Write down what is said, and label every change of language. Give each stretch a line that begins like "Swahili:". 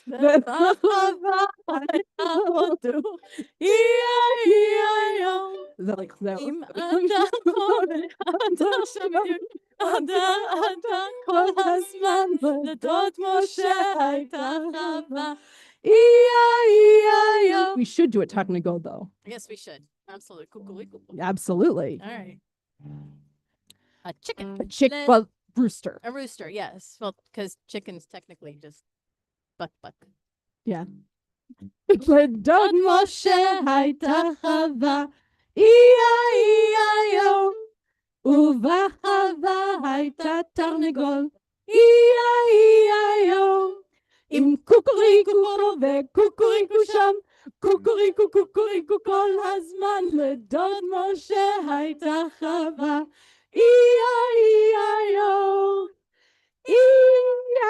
Hebrew: בחווה הייתה הודו, אי-איי-איי-או.
English: Is that like that?
Hebrew: עם אדם פה ואדם שם בדיוק, אדם כל הזמן, לדוד משה הייתה חווה, אי-איי-איי-או.
English: We should do a Tarnagol though. Yes, we should. Absolutely. Cuckoo. Absolutely. All right. A chicken. A chick, well, rooster. A rooster, yes. Well, because chicken's technically just buck. Yeah.
Hebrew: לדוד משה הייתה חווה, אי-איי-איי-או, ובחווה הייתה תרנגול, אי-איי-איי-או, עם קוקוריקו פה וקוקוריקו שם, קוקוריקו כל הזמן, לדוד משה הייתה חווה, אי-איי-איי-או, אי-איי-איי-או.